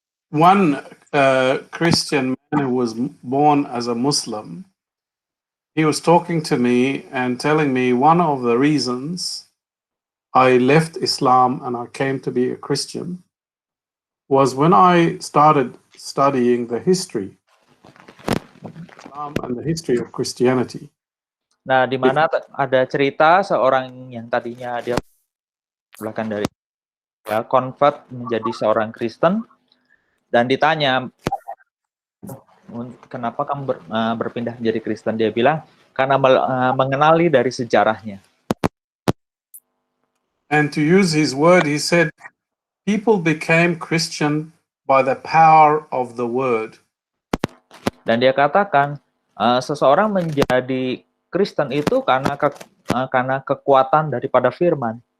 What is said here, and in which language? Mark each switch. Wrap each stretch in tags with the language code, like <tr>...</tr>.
<en>One Christian man who was born as a Muslim, he was talking to me and telling me one of the reasons I left Islam and I came to be a Christian was when I started studying the history of Islam and the history of Christianity.</en> <id>Nah, di mana ada cerita seorang yang tadinya dia belakang dari convert menjadi seorang Kristen dan ditanya kenapa kamu berpindah menjadi Kristen, dia bilang karena mengenali dari sejarahnya.</id> <en>And to use his word, he said people became Christian by the power of the word.</en> <id>Dan dia katakan seseorang menjadi Kristen itu karena kekuatan daripada firman.</id>